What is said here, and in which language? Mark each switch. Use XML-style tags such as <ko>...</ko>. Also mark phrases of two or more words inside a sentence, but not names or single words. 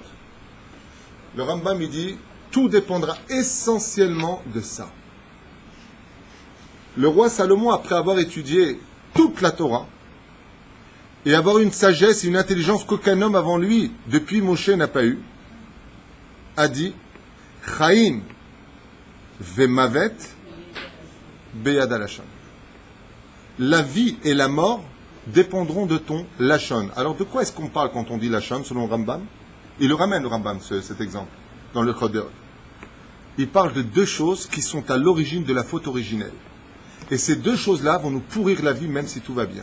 <fr>Le Rambam, il dit, tout dépendra essentiellement de ça. Le roi Salomon, après avoir étudié toute la Torah, et avoir une sagesse et une intelligence qu'aucun homme avant lui, depuis Moshe, n'a pas eu, a dit,</fr> <he>חיים ומוות ביד לשון.</he> <fr>La vie et la mort dépendront de ton lachon. Alors de quoi est-ce qu'on parle quand on dit lachon, selon Rambam? Il le ramène, le Rambam, cet exemple, dans le Chod de Hot. Il parle de deux choses qui sont à l'origine de la faute originelle. Et ces deux choses-là vont nous pourrir la vie, même si tout va bien.</fr>